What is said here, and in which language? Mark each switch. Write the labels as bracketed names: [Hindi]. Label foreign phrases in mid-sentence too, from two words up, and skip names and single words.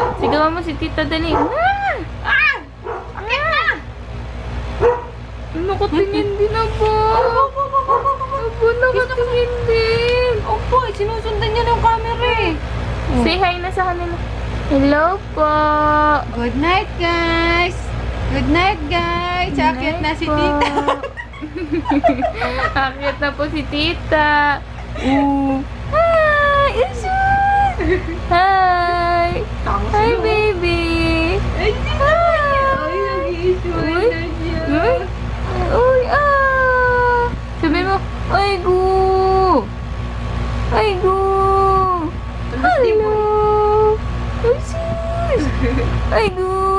[Filipino] Sigawan mo si Tita Dali. Umakyat na! Nakatingin din ako. Abo, nakatingin din. Opo, sinusundan niya ng camera eh. [English] Say hi [Filipino] na sa kanila. Hello po. [English] Good night, guys! Good night, guys! [Filipino] Akyat na si Tita. Akyat na po si Tita. [English] Hi! Isun! Hi! Hi, baby! [Filipino] Ay, nag-iisuan Uy! na siya. Uy! Uy! Ah! Sabi mo, ay, gu! Ay, gu! Hello! Ay, sis! Ay, gu!